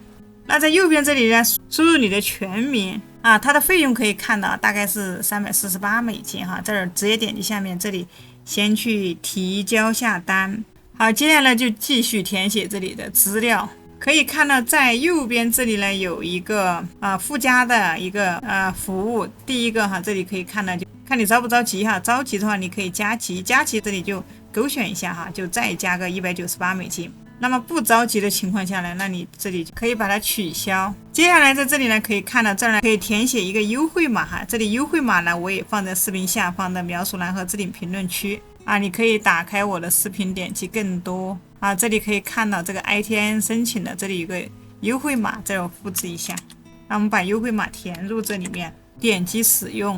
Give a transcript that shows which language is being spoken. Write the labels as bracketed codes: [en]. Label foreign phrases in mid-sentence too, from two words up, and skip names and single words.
[zh] 那在右邊這裡呢，輸入你的全名它的費用可以看到大概是348美金这兒直接點擊下面這裡先去提交下單。好，接下來就繼續填寫這裡的資料。可以看到在右邊這裡呢有一個附加的一個服務。第一個這裡可以看到，就看你着不着急着急的話你可以加急这裡就勾選一下就再加個198美金。那麼不着急的情況下呢，那你這裡可以把它取消。接下來在這裡呢可以看到，这兒呢可以填寫一個優惠碼这裡優惠碼呢我也放在視頻下方的描述欄和置頂評論區你可以打開我的視頻，點擊更多這裡可以看到這個 ITIN 申請的，這裡有個優惠碼，這我複製一下。那我們把優惠碼填入這裡面，點擊使用。